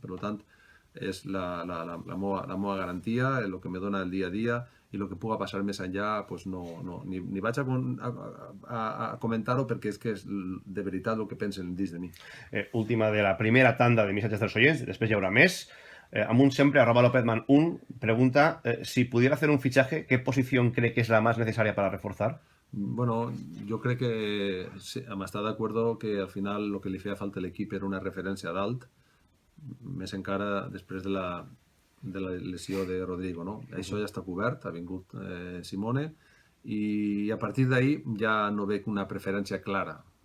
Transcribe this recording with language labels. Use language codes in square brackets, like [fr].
[ca] Per tant, és la meva garantia, el que me dona el dia a dia, i el que puga passar més enllà pues ni vaig a comentar-ho perquè és que és de veritat el que pensen dins de mi. Última de la primera tanda de missatges dels oients, després hi haurà més. [es] Amunt siempre, @lopezman1, pregunta si pudiera hacer un fichaje, ¿qué posición cree que es la más necesaria para reforzar? [ca] Bueno, jo crec que sí, està d'acord que al final el que li feia falta a l'equip era una referència dalt, més encara després de la lesió de Rodrigo, no? Això ja està cobert, ha vingut Simone, i a partir d'ahir ja no veig una preferència clara.